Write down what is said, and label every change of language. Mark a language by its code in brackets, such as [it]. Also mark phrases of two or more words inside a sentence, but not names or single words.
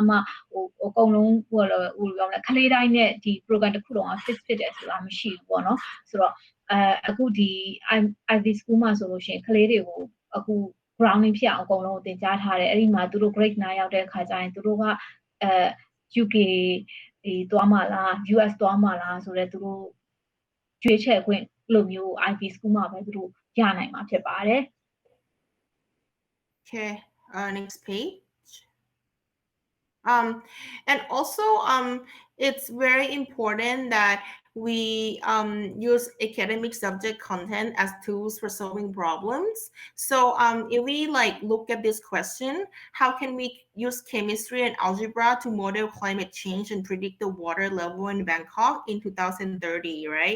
[my] မှအကုန်လုံးဟိုပြောမလဲခလေးတိုင်းနဲ့ဒီ program တစ်ခုလုံးက fix ဖြစ်တယ်ဆိုတာမရှိဘူးပေါ့နော်ဆိုတော့အခုဒီ [en] IB school [my] မှာဆိုလို့ရှိရင်ကလေးတွေကိုအခု grounding ဖြစ်အောင်အကုန်လုံးသင်ကြားထားတယ်အဲ့ဒီမှာသူတို့ grade 9ရောက်တဲ့အခါကျရင်သူတို့ကUK သွားမှာလား US သွားမှာလားဆိုတော့သူတို့ရွေးချယ်ခွင့်လိုမျိုး [en] IB school [my] မှာပဲသူတို့ရနိုင်မှာဖြစ်ပါတယ် [en] Okay, next page. And also it's very important that we use academic subject content as tools for solving problems. So if we like look at this question, how can we use chemistry and algebra to model climate change and predict the water level in Bangkok in 2030, right?